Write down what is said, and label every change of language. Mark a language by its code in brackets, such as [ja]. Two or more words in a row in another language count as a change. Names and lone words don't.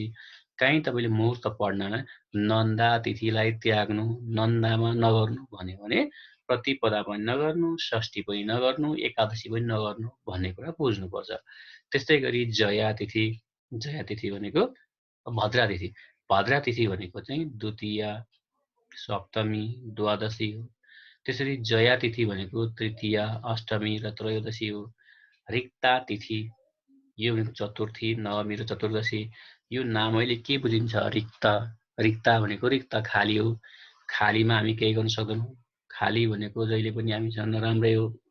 [ne] कहीँ तपाईँले मुहुर्त पढ्नमा नन्दा तिथिलाई त्याग्नु, नन्दामा नगर्नु भन्यो भने प्रतिपदा पनि नगर्नु, षष्ठी पनि नगर्नु, एकादशी पनि नगर्नु भन्ने कुरा बुझ्नुपर्छ। त्यस्तै गरी जया तिथि, जया तिथि भनेको भद्रा तिथि। भद्रा तिथि भनेको चाहिँ द्वितीय, सप्तमी, द्वादशी हो। त्यसरी जया तिथि भनेको तृतीय, अष्टमी र त्रयोदशी हो। रिक्ता तिथि, यो भनेको चतुर्थी, नवमी र चतुर्दशी। यो नामैले के बुझिन्छ, रिक्त। रिक्ता भनेको रिक्त, खाली हो। खालीमा हामी केही गर्न सक्दैनौँ। खाली भनेको जहिले पनि हामीसँग नराम्रै हो।